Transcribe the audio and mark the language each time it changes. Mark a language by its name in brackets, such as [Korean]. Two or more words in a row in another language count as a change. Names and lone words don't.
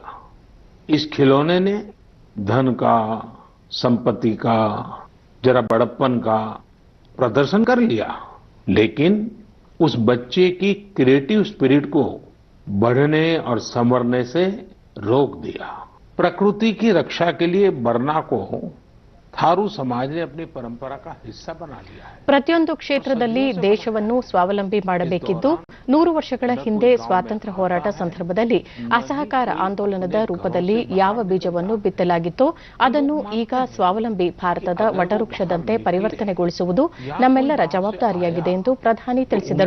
[Hindi] इस खिलौने ने धन का, संपत्ति का, जरा बड़प्पन का प्रदर्शन कर लिया, लेकिन उस बच्चे की [English] creative spirit [Hindi] को बढ़ने और संवरने से रोक दिया. प्रकृति की रक्षा के लिए बरना को थारू समाज ने अपनी परंपरा का हिस्सा बना लिया है। [Kannada] ಪ್ರತಿಯೊಂದು ಕ್ಷೇತ್ರದಲ್ಲಿ ದೇಶವನ್ನು ಸ್ವಾವಲಂಬಿ ಮಾಡಬೇಕಿದ್ದು 100 ವರ್ಷಗಳ ಹಿಂದೆ ಸ್ವಾತಂತ್ರ್ಯ ಹೋರಾಟ ಸಂದರ್ಭದಲ್ಲಿ ಅಸಹಕಾರ ಆಂದೋಲನದ ರೂಪದಲ್ಲಿ ಯಾವ ಬೀಜವನ್ನು ಬಿತ್ತಲಾಗಿತ್ತೋ ಅದನ್ನು ಈಗ ಸ್ವಾವಲಂಬಿ ಭಾರತದ ವಟವೃಕ್ಷದಂತೆ ಪರಿವರ್ತನೆಗೊಳಿಸುವುದು ನಮ್ಮೆಲ್ಲರ ಜವಾಬ್ದಾರಿಯಾಗಿದೆ ಎಂದು ಪ್ರಧಾನಿ ತಿಳಿಸಿದರು.